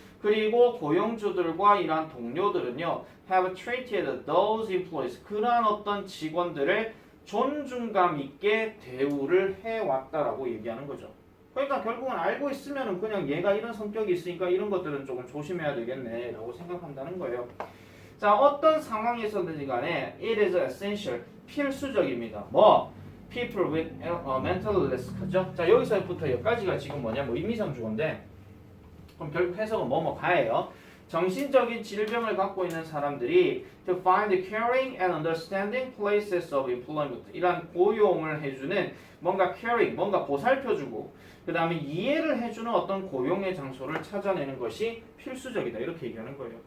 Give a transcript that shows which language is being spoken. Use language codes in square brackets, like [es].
[ko] 그리고 고용주들과 이러한 동료들은요 [en] have treated those employees [ko] 그러한 어떤 직원들을 존중감 있게 대우를 해왔다라고 얘기하는 거죠. 그러니까 결국은 알고 있으면은 그냥 얘가 이런 성격이 있으니까 이런 것들은 조금 조심해야 되겠네라고 생각한다는 거예요. 자, 어떤 상황에서든지 간에 [en] it is essential, [ko] 필수적입니다. 뭐? [en] people with mental illness [ko] 하죠. 자, 여기서부터 여기까지가 지금 뭐냐? 뭐 의미상 주어인데 그럼 결국 해석은 뭐뭐 가예요. 정신적인 질병을 갖고 있는 사람들이 [en] to find caring and understanding places of employment [ko] 이란 고용을 해주는 뭔가 caring, 뭔가 보살펴주고 그 다음에 이해를 해주는 어떤 고용의 장소를 찾아내는 것이 필수적이다 이렇게 얘기하는 거예요.